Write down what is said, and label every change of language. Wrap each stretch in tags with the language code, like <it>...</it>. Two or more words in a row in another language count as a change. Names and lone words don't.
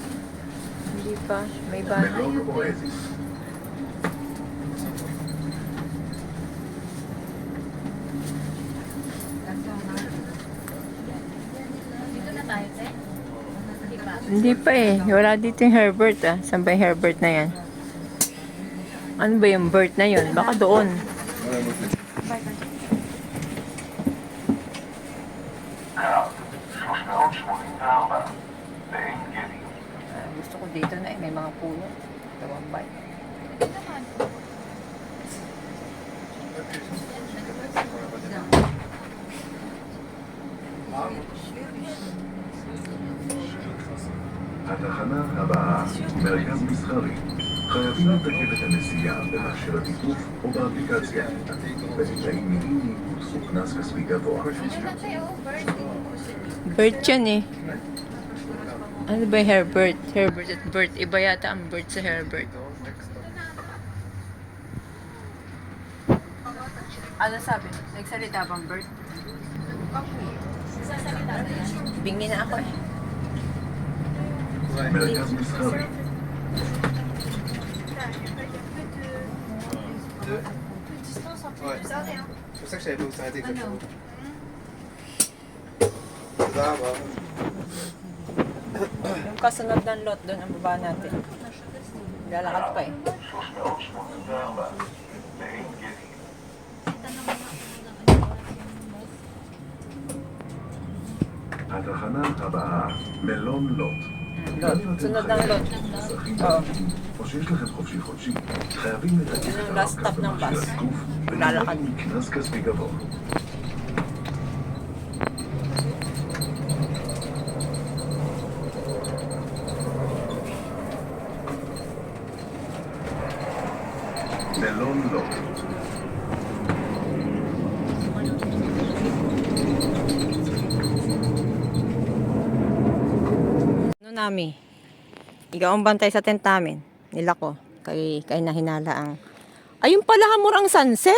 <tl>Hindi pa. May bahay.</tl> <he>מלון אואזיס.</he> <tl>Dito na tayo, te. Di ba? Hindi pa eh. Wala dito yung Herbert ah. Saan ba yung Herbert na yan? Ano ba yung Bert na yun? Baka doon. Gusto ko dito na eh. May mga puno. Tawambay.</tl> <he>התחנה הבאה, מרכז מסחרי. חייבים לתקף את הנסיעה במכשיר התיקוף או באפליקציה. בתנאים מינימיים וסכום קנס כספי גבוה.</he> <tl>Ano lang tayo? Birthday. Bert yan eh. Ano ba yung Herbert? Herbert at Bert. Iba yata ang Bert sa Herbert. Ano sabi? Nagsalita bang Bert? Sasalita na yan. Bingi na ako eh.</tl> <he>מרכז מסחרי,</he> <fr>Ouais. C'est pour ça que je savais pas où s'arrêter exactement.</fr> <he>תודה רבה.</he> <tl>Yung kasunod ng lot doon ang baba natin. Lalakad pa eh.</tl> <he>384, מעין גדי. התחנה הבאה, מלון לוט.</he> <tl>Lot. Sunod ng lot.</tl> <he>אזרחים</he> <tl>Oo.</tl> <he>ותיקים, או שיש לכם חופשי חודשי, חייבים לתקף</he> <tl>יun</tl> <he>את</he> <tl>yung last</tl> <he>הרב-קו</he> <tl>stop ng</tl> <he>במכשיר</he> <tl>bus.</tl> <he>התיקוף</he> <tl>lalakad.</tl> <he>ונמנעים מקנס כספי גבוה. מלון לוט.</he> <tl>Ano nami? Ikaw ang bantay sa tent namin. Nila ko. Kay nahinala ang... Ayun pala hamor ang sunset.</tl>